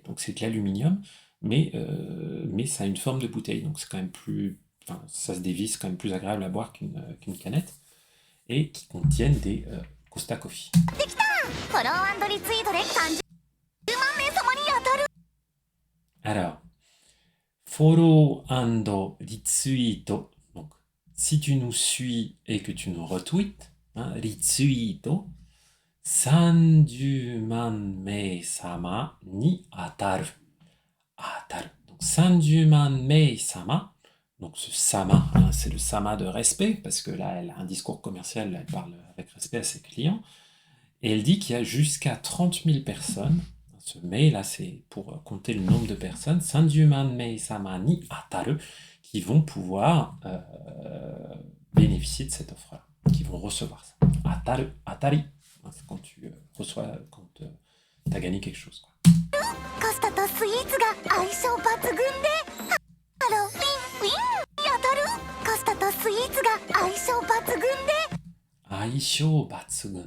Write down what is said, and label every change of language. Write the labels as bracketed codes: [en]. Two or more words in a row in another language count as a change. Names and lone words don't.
[fr] Donc c'est de l'aluminium, mais ça a une forme de bouteille. Donc c'est quand même plus... Enfin, ça se dévisse, quand même plus agréable à boire qu'une canette. Et qui contiennent des Costa Coffee. Alors, [en] follow and retweet. [fr] Donc, si tu nous suis et que tu nous retweets, hein, retweet, [ja] 30 万名様に当たる。当たる。 [fr] Donc, [ja] 30万名様. [fr] Donc, ce sama, hein, c'est le sama de respect, parce que là, elle a un discours commercial, là, elle parle avec respect à ses clients. Et elle dit qu'il y a jusqu'à 30 000 personnes. Ce mei, là, c'est pour compter le nombre de personnes. [ja] 30万名様に当たる, [fr] qui vont pouvoir bénéficier de cette offre-là, qui vont recevoir ça. Ataru, atari, c'est quand tu reçois, quand tu as gagné quelque chose, quoi. [ja] 相性抜群.